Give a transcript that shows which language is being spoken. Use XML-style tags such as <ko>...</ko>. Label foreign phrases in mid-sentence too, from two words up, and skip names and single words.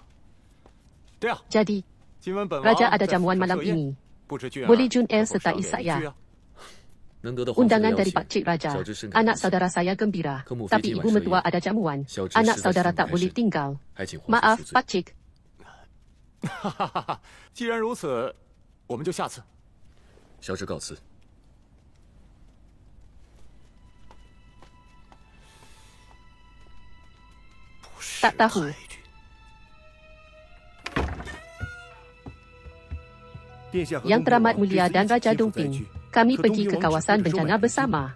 <ms>Jadi, Raja ada jamuan malam ini. Boleh Jun El sertai saya. Undangan dari Pak Cik Raja. Anak saudara saya gembira. Tapi ibu mertua ada jamuan. Anak saudara tak boleh tinggal. Maaf, Pak Cik.</ms> <zh>既然如此，我们就下次。小侄告辞。</zh> <ms>Tak tahu. Yang Teramat Mulia dan Raja Dongping, kami pergi ke kawasan bencana bersama.</ms>